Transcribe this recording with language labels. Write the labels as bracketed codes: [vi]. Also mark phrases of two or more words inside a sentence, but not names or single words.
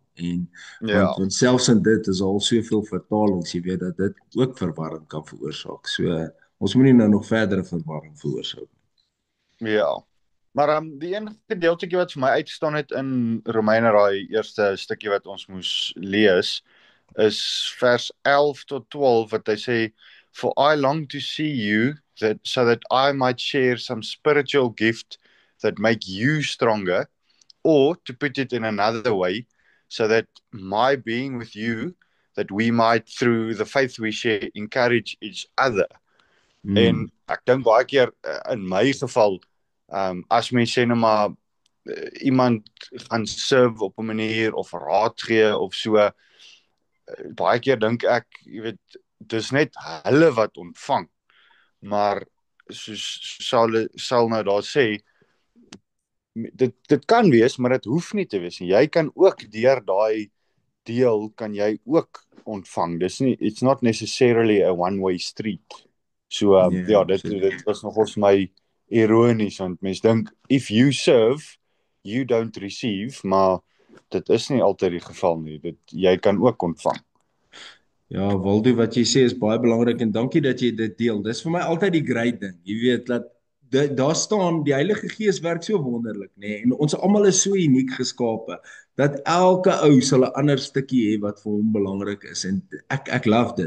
[af] En want selfs in dit is al soveel vertalings, jy weet dat dit ook verwarring kan veroorsaak. So ons moenie nou nog verdere verwarring veroorsaak. Ja. Maar die enige gedeeltjie wat vir my uitstaan het in Romeine, daai eerste stukkie wat ons moes lees, is vers 11 tot 12 wat hy sê, [en] "For I long to see you so that I might share some spiritual gift that make you stronger, or to put it in another way, so that my being with you, that we might through the faith we share encourage each other." [af] En ek dink baie keer in my geval as mens sê nou maar iemand gaan serve op 'n manier of raad gee of so, baie keer dink ek, jy weet, dis net hulle wat ontvang. Maar soos sal nou daar sê, dit kan wees, maar dit hoef nie te wees nie. Jy kan ook deur daai deel kan jy ook ontvang. Dis nie, [en] it's not necessarily a one-way street. [af] So dit was nogal vir my ironies, want mens dink, [en] if you serve, you don't receive, [af] maar dit is nie altyd die geval nie. Jy kan ook ontvang. Ja, Waldo, wat jy sê is baie belangrik en dankie dat jy dit deel. Dis vir my altyd die great ding. Jy weet dat daar staan die Heilige Gees werk so wonderlik, nê? En ons almal is so uniek geskape dat elke ou sal 'n ander stukkie hê wat vir hom belangrik is en ek love dit.